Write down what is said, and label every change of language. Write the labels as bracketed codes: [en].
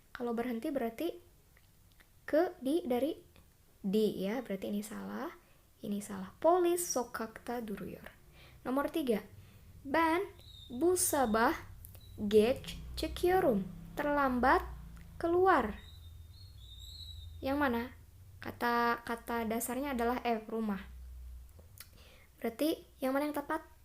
[id] Kalau berhenti berarti ke, dari di ya. Berarti ini salah. [tr] Polis sokakta duruyor. [id] Nomor 3, [tr] ben bu sabah geç çıkıyorum. [id] Terlambat keluar. Yang mana? Kata dasarnya adalah rumah. Berarti yang mana yang tepat?